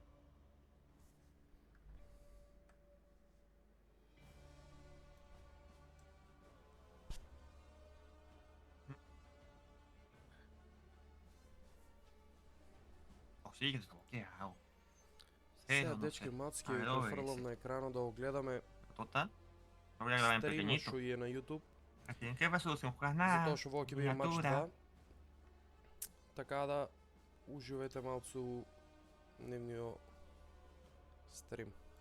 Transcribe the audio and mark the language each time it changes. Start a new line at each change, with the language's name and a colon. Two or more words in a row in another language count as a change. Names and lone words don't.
Spanish: O sí, que es como, ¿qué hago?
Macedonian: Сега,
Spanish: No
Macedonian: дечки
Spanish: sé.
Macedonian: мацки,
Spanish: A ver,
Macedonian: префрлям OBS. на екрана да го гледаме
Spanish: Total. Lo voy a grabar en
Macedonian: стрима
Spanish: pequeñito.
Macedonian: што е на YouTube.
Spanish: Aquí, ¿en qué resolución juegas?
Macedonian: Затоа
Spanish: Nada.
Macedonian: што во ќе биде матч
Spanish: Miniatura.
Macedonian: 2. Така да уживете малку нивниот стрим.